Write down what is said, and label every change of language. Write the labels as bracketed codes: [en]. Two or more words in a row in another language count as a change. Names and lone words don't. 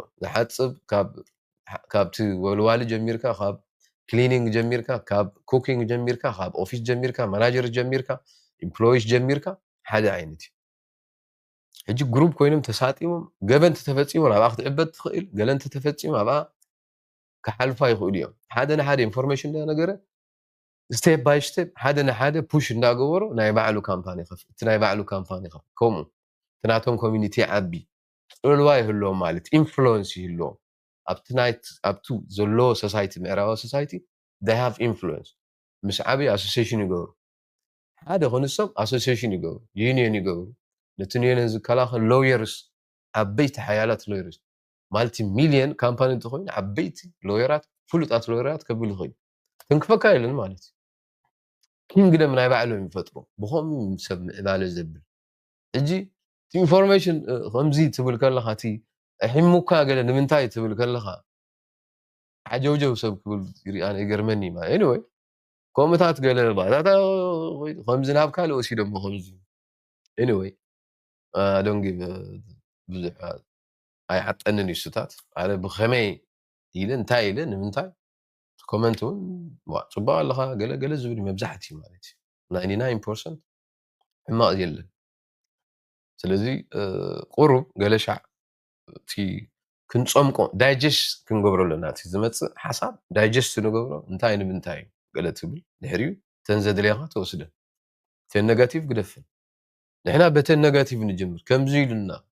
[ti] ዝሓፅብ ካብቲ ወልዋሊ ጀሚርካ ካብ ክሊኒንግ ጀሚርካ ካብ ኩኪንግ ጀሚርካ ካብ ኦፊስ ጀሚርካ ማናጀር ጀሚርካ ኢምፕሎይስ ጀሚርካ ሓደ ዓይነት እዩ ሕጂ ግሩፕ ኮይኖም ተሳጢሞም ገበንቲ ተፈፂሞም ኣብኣ ክትዕበት ትኽእል ገለንቲ ተፈፂሙ ኣብኣ ክሓልፋ ይኽእሉ እዮም ሓደ ንሓደ ኢንፎርሜሽን ነገረ [en] step by step [ti] ሓደ ንሓደ ፑሽ እንዳገበሮ ናይ ባዕሉ ካምፓኒ ከፍ እቲ ናይ ባዕሉ ካምፓኒ ከፍ ከምኡ እቲ ናቶም ኮሚኒቲ ዓቢ ፅልዋ ይህልዎም ማለት ኢንፍሉዌንስ ይህልዎም ኣብቲ ዘሎ ሶሳይቲ ምዕራባዊ ሶሳይቲ [en] they have influence [ti] ምስ ዓበይ ኣሶሲሽን ይገብሩ ሓደ ክንሶም ኣሶሲሽን ይገብሩ ዩኒየን ይገብሩ ነቲ ዩኒየን ዝከላኸል ሎየርስ ዓበይቲ ሓያላት [en] lawyers multi million company [ti] እንተኮይኑ ዓበይቲ ሎየራት ፍሉጣት ሎየራት ከቢሉ ይኽእል ክንክፈካ የለን ማለት እዩ ኪንግደም ናይ ባዕሎም ይፈጥሩ ብኸምኡ ሰብ ምዕባለ ዘብል ሕጂ እቲ ኢንፎርሜሽን ከምዚ ትብል ከለኻ እቲ ሕሙካ ገለ ንምንታይ ትብል ከለኻ ዓጀውጀው ሰብ ክብል ኣነ ይገርመኒ ማለት ኤኒዌይ ከምኡታት ገለ ባታታ ከምዚ ናብ ካልእ ወሲዶሞ ከምዚ ኤኒዌይ [en] I don't give [ti] ብዙሕ ኣይዓጠንን እሱታት ኣነ ብኸመይ ኢለ እንታይ ኢለ ንምንታይ ኮመንት እውን ፅቡቅ ኣለኻ ገለ ዝብል መብዛሕትኡ ማለት እዩ 99% ሕማቕ የለን ስለዚ ቁሩብ ገለ ሻዕ እቲ ክንፀምቆ ዳይጀስት ክንገብሮ ኣለና እቲ ዝመፅእ ሓሳብ ዳይጀስት ንገብሮ እንታይ ንምንታይ ገለ ትብል ድሕሪኡ ተን ዘድልያኻ ተወስደን ተን ኔጋቲቭ ግደፍን ንሕና በተን ኔጋቲቭ ንጅምር ከምዚ ኢሉና